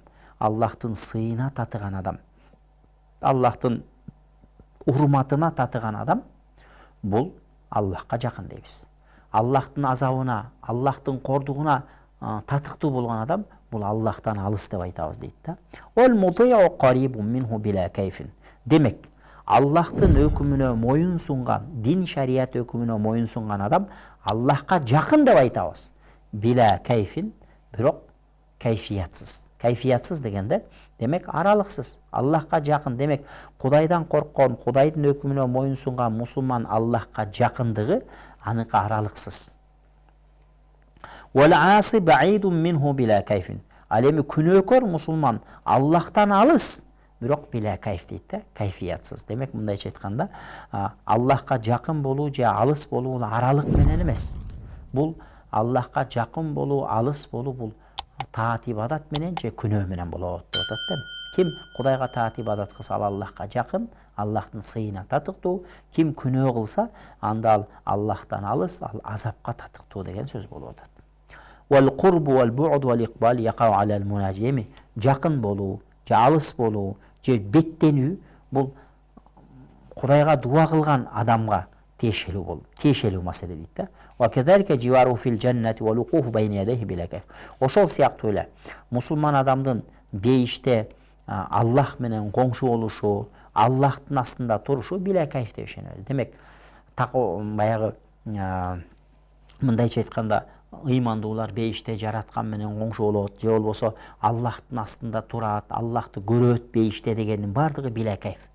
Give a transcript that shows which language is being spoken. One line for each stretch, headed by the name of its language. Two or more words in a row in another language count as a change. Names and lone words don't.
Kyrgyz: Аллахтын сыйына татыган адам. Аллахтын урматына татыган адам бул Аллахка жакын дейбиз. Аллахтын азабына, Аллахтын кордугуна татыктуу болгон адам бул Аллахтан алыс деп айтабыз дейт да.
Arabic: والمطيع قريب منه بلا كيف.
Kyrgyz: Демек, Аллахтын өкүмүнө моюн сунган, дин шарият өкүмүнө моюн сунган адам Аллахка жакын деп айтабыз.
Arabic: بلا كيف,
Kyrgyz: бирок кайфиятсыз. Кайфиятсыз дегенде, демек аралыксыз. Аллахка жакын, демек Кудайдан корккон, Кудайдын өкүмүнө моюн сунган мусулман Аллахка жакындыгы аныкы аралыксыз.
Arabic: والعاصي بعيد منه بلا كيف.
Kyrgyz: Ал эми күнөөкөр мусулман Аллахтан алыс, бирок
Arabic: بلا كيف
Kyrgyz: дейт да, кайфиятсыз. Демек мындайча айтканда, Аллахка жакын болуу же алыс болуу аралык менен эмес. Бул Аллахка жакын болуу, алыс болуу бул таат ибадат менен же күнөө менен болот деп атат да. Ким Кудайга таат ибадат кылса ал Аллахка жакын, Аллахтын сыйына татыктуу. Ким күнөө кылса анда ал Аллахтан алыс, ал азапка татыктуу деген сөз болуп атат.
Arabic: والقرب والبعد والإقبال يقع على المناجم.
Kyrgyz: Жакын болуу, же алыс болуу, же беттенүү бул Кудайга дуа кылган адамга тиешелүү болуп, тиешелүү маселе дейт да.
Arabic: وكذلك جواره في الجنة والوقوف بين يديه بلا كيف.
Kyrgyz: Ошол сыяктуу эле мусулман адамдын бейиште Аллах менен коңшу болушу, Аллахтын астында турушу
Arabic: بلا كيف
Kyrgyz: деп ишенебиз. Демек, баягы мындайча айтканда ыймандуулар бейиште жараткан менен коңшу болот, же болбосо Аллахтын астында турат, Аллахты көрөт бейиште дегендин бардыгы
Arabic: بلا كيف.